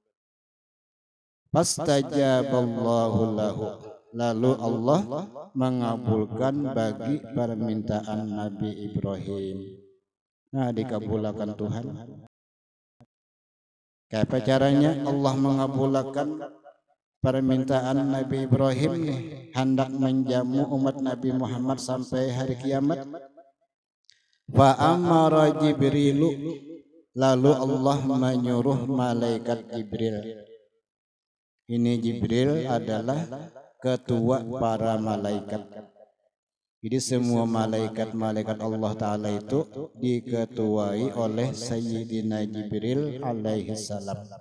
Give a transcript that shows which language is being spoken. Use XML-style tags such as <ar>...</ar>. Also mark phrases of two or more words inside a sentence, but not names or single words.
<ar>Fastajaballahu lahu,</ar> <id>lalu Allah mengabulkan bagi permintaan Nabi Ibrahim. Nah dikabulkan Tuhan. Kayak caranya Allah mengabulkan permintaan Nabi Ibrahim nih, hendak menjamu umat Nabi Muhammad sampai hari kiamat.</id> <ar>Fa amara Jibrilu,</ar> <id>lalu Allah menyuruh malaikat Jibril. Ini Jibril adalah ketua para malaikat. Jadi semua malaikat-malaikat Allah Ta'ala itu diketuai oleh Sayyidina Jibril</id> <ar>alaihi salam.</ar>